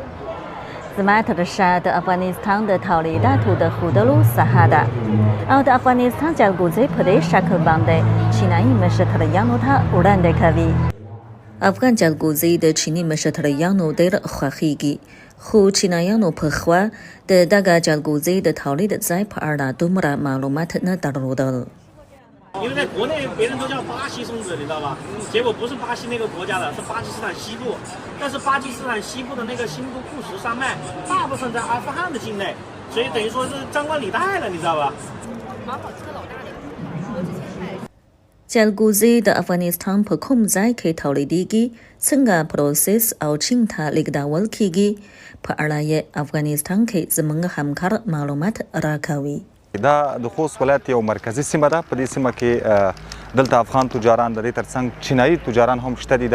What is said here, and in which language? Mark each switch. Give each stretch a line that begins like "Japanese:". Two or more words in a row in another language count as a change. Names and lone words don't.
Pashto: زما تر شا د افغانستان د تولیداتو د ښودلو ساحه ده او د افغانستان جلغوزي په دې شکل باندې چینایي مشتریانو ته وړاندې کوي. افغان جلغوزي د چینی مشتریانو ډېر خوښیږي، خو چینایانو په خوا د دغه جلغوزي د تولید ځای په اړه دومره معلومات نه درلودل.
Chinese: 因为在国内别人都叫巴西松子，你知道吧？结果不是巴西那个国家的，是巴基斯坦西部。但是巴基斯坦西部的那个新都库什山脉，大部分在阿富汗的境内，所以等于说是张冠李戴了，你知道吧？蛮好吃的，老大的。
Pashto: جلغوزي د افغانستان په کوم ځای کې تولیدېږي، څنګه پروسس او چین ته لیږدول کیږي، په اړه یې افغانستان کې زموږ همکار معلومات راکوي. دا د خوست ولایت یو مرکزی سیمه ده. په دې سیمه کې دلته افغان تجاران د دې ترڅنګ چینایي تجاران هم شته دي.